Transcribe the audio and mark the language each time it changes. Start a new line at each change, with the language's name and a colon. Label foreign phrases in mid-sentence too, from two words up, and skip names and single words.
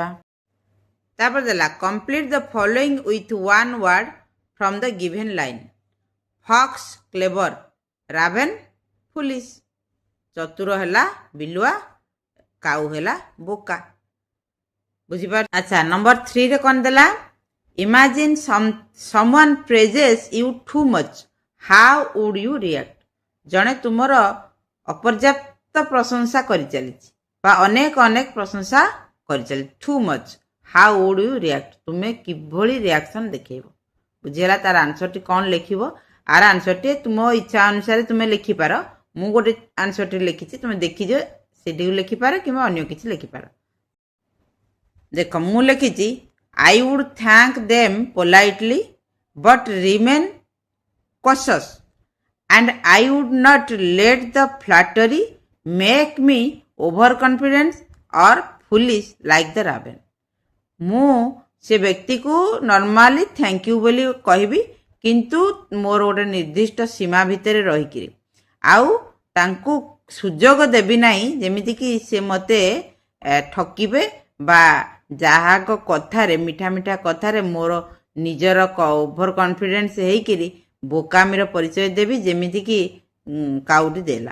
Odia: ତାପରେ ଦେଲା
English: complete the following with one word from the given line. Fox clever, raven foolish.
Odia: ଚତୁର ହେଲା ବିଲୁଆ, କାଉ ହେଲା ବୋକା। ବୁଝିପାରୁଛ? ଆଚ୍ଛା, ନମ୍ବର 3ରେ କ'ଣ ଦେଲା?
English: Imagine someone praises you too much. How would you react?
Odia: ଜଣେ ତୁମର ଅପର୍ଯ୍ୟାପ୍ତ ପ୍ରଶଂସା କରିଚାଲିଛି ବା ଅନେକ ଅନେକ ପ୍ରଶଂସା କରିଚାଲିଛି,
English: too much. How would you react?
Odia: ତୁମେ କିଭଳି ରିଆକ୍ସନ ଦେଖେଇବ? ବୁଝିହେଲା? ତାର ଆନ୍ସରଟି କ'ଣ ଲେଖିବ? ଆର ଆନ୍ସରଟି ତୁମ ଇଚ୍ଛା ଅନୁସାରେ ତୁମେ ଲେଖିପାର। ମୁଁ ଗୋଟେ ଆନ୍ସରଟି ଲେଖିଛି, ତୁମେ ଦେଖିଦିଅ, ସେଠିକୁ ଲେଖିପାର କିମ୍ବା ଅନ୍ୟ କିଛି ଲେଖିପାର। ଦେଖ, ମୁଁ ଲେଖିଛି
English: I would thank them politely but remain cautious, and I would not let the flattery make me overconfident or foolish like the raven.
Odia: ମୁଁ ସେ ବ୍ୟକ୍ତିକୁ ନର୍ମାଲି
English: thank you
Odia: ବୋଲି କହିବି, କିନ୍ତୁ ମୋର ଗୋଟେ ନିର୍ଦ୍ଦିଷ୍ଟ ସୀମା ଭିତରେ ରହିକିରି, ଆଉ ତାଙ୍କୁ ସୁଯୋଗ ଦେବି ନାହିଁ ଯେମିତିକି ସେ ମୋତେ ଠକିବେ ବା ଯାହାଙ୍କ କଥାରେ, ମିଠା ମିଠା କଥାରେ ମୋର ନିଜର
English: over confidence
Odia: ହେଇକିରି ବୋକାମିର ପରିଚୟ ଦେବି, ଯେମିତିକି କାଉଟି ଦେଲା।